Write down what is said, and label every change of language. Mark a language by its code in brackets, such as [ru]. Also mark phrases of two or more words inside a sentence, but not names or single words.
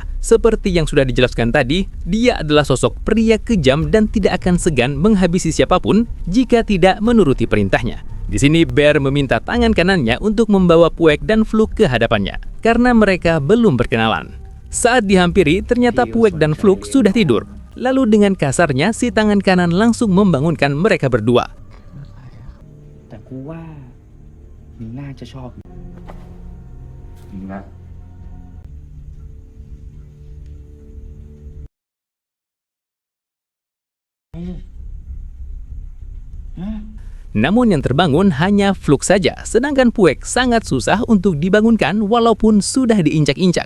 [id] Seperti yang sudah dijelaskan tadi, dia adalah sosok pria kejam dan tidak akan segan menghabisi siapapun jika tidak menuruti perintahnya. Di sini Bear meminta tangan kanannya untuk membawa Puek dan Vlog ke hadapannya, karena mereka belum berkenalan. Saat dihampiri, ternyata Puek dan Fluk sudah tidur. Lalu dengan kasarnya, si tangan kanan langsung membangunkan mereka berdua. [th] แต่กูว่ามึงน่าจะชอบมึงนะ [id] Namun yang terbangun hanya Fluk saja, sedangkan Puek sangat susah untuk dibangunkan walaupun sudah diinjak-injak.